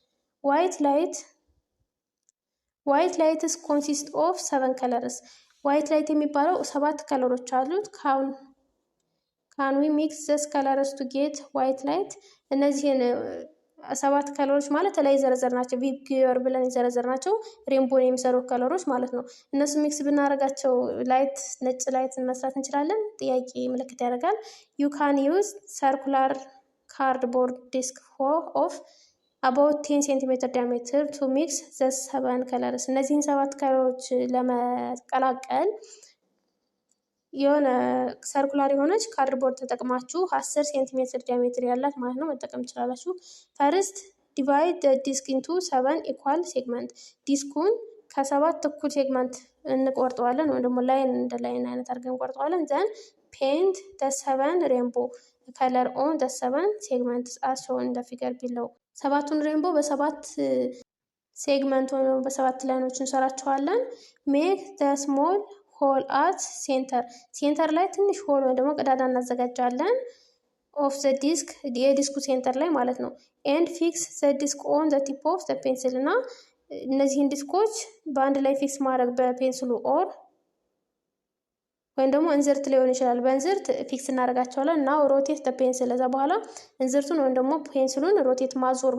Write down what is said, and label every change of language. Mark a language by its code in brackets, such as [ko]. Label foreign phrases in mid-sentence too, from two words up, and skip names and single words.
[en] white lights consist of 7 colors። white light [am] የሚባለው 7 ከለሮች አሉት። [en] can we mix these colors to get white light። [am] እነዚህን 7 ከለሮች ማለት ላይ ዘረዘር ናቸው። ቪብ ግዮር ብለን የዘረዘር ናቸው ሬንቦን የሚሰሩ ከለሮች ማለት ነው። እነሱ ሚክስ ብናደርጋቸው ላይት ነጭ ላይት መስራት እንችላለን? ጥያቄ ምልክት ያደርጋል። [en] you can use circular cardboard disc of about 10 centimeter diameter to mix the 7 colors። [am] እነዚህን 7 ከለሮች ለመቀላቀል የሆነ ሰርኩላር የሆነች ካርድቦርድ ተጠቅማችሁ 10 ሴንቲሜትር ዲያሜትር ያላት ማለት ነው መጠቀም ትችላላችሁ። [en] first divide the disc into 7 equal segment። [am] ዲስኩን ከ7 እኩል ሴግመንት እንቆርጠዋለን ወይም ደግሞ ላይን እንደ ላይን አይነት አድርገን እንቆርጠዋለን። [en] then paint the 7 rainbow color on the 7 segments as shown in the figure below። [am] 7ቱን ሬንቦ በ7 ሴግመንት ወይም በ7 ላይኖች እንሰራቸዋለን። [en] make the small hole at center። [am] ሴንተር ላይ ትንሽ ሆል ወይም ደግሞ ቀዳዳ እናዘጋጃለን። [en] of the disc [am] የዲስኩ ሴንተር ላይ ማለት ነው። [en] and fix the disc on the tip of the pencil [am] እና እነዚህን ዲስኮች በአንድ ላይ ፊክስ ማድረግ በፔንስሉ ኦር ወይም ደግሞ እንዝርት ሊሆን ይችላል። በእንዝርት ፊክስ እናደርጋቸዋለን እና [en] rotate the pencil። [am] ከዛ በኋላ እንዝርቱን ወይም ደግሞ ፔንስሉን ሮቴት ማዞር